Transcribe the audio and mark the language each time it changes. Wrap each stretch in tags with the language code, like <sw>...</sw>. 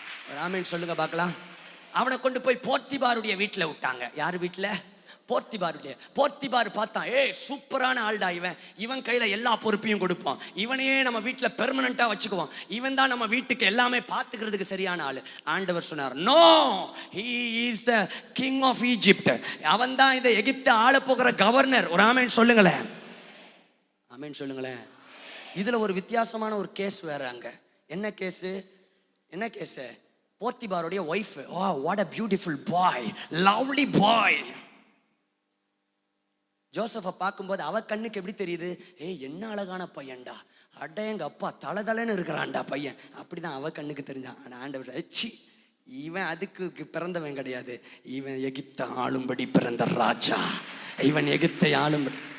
<ta>ஒரு ஆமேன்னு சொல்லுங்க பார்க்கலாம். அவனை கொண்டு போய் போர்த்திபாருடைய வீட்டில் விட்டாங்க. யார் வீட்டில்? போர்த்திபார் பார்த்தான், சூப்பரான ஆள்டா இவன், இவன் கையில எல்லா பொறுப்பையும் கொடுப்போம், இவனையே நம்ம வீட்டுல பெர்மனண்டா வச்சுக்குவோம், இவன் தான் நம்ம வீட்டுக்கு எல்லாமே பார்த்துக்கிறதுக்கு சரியான ஆளு. ஆண்டவர் சொன்னார், no,</ta> <en>he is the king of Egypt.</en> <ta>அவன் தான் இந்த எகிப்தை ஆள போகிற கவர்னர். ஒரு ஆமென் சொல்லுங்களேன், ஆமென் சொல்லுங்களேன். இதுல ஒரு வித்தியாசமான ஒரு கேஸ் வேற அங்க. என்ன கேஸ்? என்ன case? போர்த்திபாருடைய wife.</ta> <en>what a beautiful boy, lovely boy.</en> <ta>ஜோசப்பை பார்க்கும்போது அவ கண்ணுக்கு எப்படி தெரியுது? என்ன அழகான பையன்டா, அட எங்க அப்பா தளதளன்னு இருக்கிறான்டா பையன், அப்படிதான் அவ கண்ணுக்கு தெரிஞ்சான். ஆனா ஆண்டவர், இவன் அதுக்கு பிறந்தவன் கிடையாது, இவன் எகிப்தை ஆளும்படி பிறந்த ராஜா, இவன் எகிப்தை ஆளும்படி.</ta>